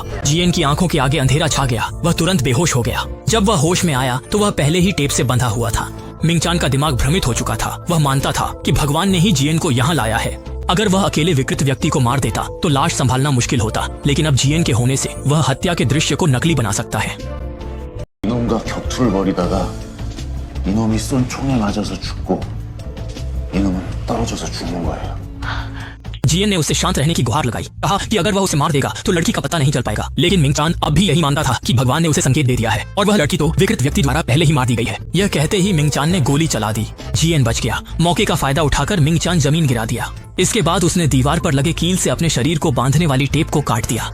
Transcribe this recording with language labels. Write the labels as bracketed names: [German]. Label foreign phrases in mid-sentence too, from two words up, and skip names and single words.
[Hindi] जीएन की आंखों के आगे अंधेरा छा गया, वह तुरंत बेहोश हो गया। जब वह होश में आया तो वह पहले ही टेप से बंधा हुआ था। मिंगचान का दिमाग भ्रमित हो चुका था। वह मानता था कि भगवान ने ही जीएन को यहाँ लाया है। अगर वह अकेले विकृत व्यक्ति को मार देता तो लाश संभालना मुश्किल होता, लेकिन अब जीएन के होने से वह हत्या के दृश्य को नकली बना सकता है। [Korean] 이놈과 격투를 벌이다가 이놈이 쏜 총에 맞아서 죽고 이놈은 떨어져서 죽는 거예요. [Hindi] जीएन ने उससे शांत रहने की गुहार लगाई, कहा कि अगर वह उसे मार देगा तो लड़की का पता नहीं चल पाएगा। लेकिन मिंगचान अब भी यही मानता था कि भगवान ने उसे संकेत दे दिया है और वह लड़की तो विकृत व्यक्ति द्वारा पहले ही मार दी गई है। यह कहते ही मिंगचान ने गोली चला दी। जीएन बच गया। मौके का फायदा उठाकर मिंगचान जमीन गिरा दिया। इसके बाद उसने दीवार पर लगे कील से अपने शरीर को बांधने वाली टेप को काट दिया।